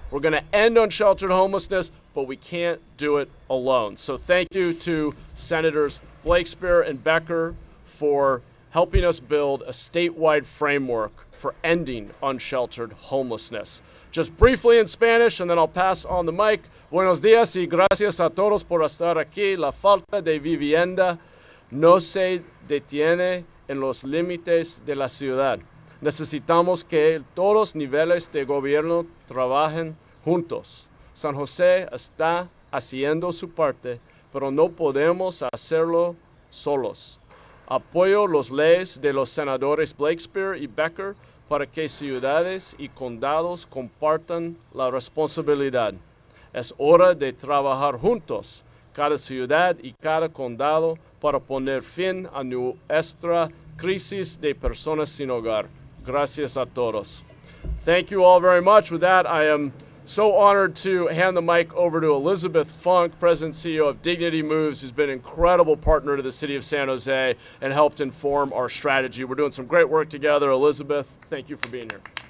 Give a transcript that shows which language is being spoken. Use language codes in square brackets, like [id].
[en] We're going to end unsheltered homelessness, but we can't do it alone. So thank you to Senators Blakespear and Becker for helping us build a statewide framework for ending unsheltered homelessness. Just briefly in Spanish, and then I'll pass on the mic. [es] Buenos días y gracias a todos por estar aquí. La falta de vivienda no se detiene en los límites de la ciudad. Necesitamos que todos los niveles de gobierno trabajen juntos. San José está haciendo su parte, pero no podemos hacerlo solos. Apoyo las leyes de los senadores Blakespear y Becker para que ciudades y condados compartan la responsabilidad. Es hora de trabajar juntos, cada ciudad y cada condado, para poner fin a nuestra crisis de personas sin hogar. Gracias a todos. [en] Thank you all very much. With that, I am so honored to hand the mic over to Elizabeth Funk, President and CEO of Dignity Moves, who's been an incredible partner to the city of San Jose and helped inform our strategy. We're doing some great work together. Elizabeth, thank you for being here.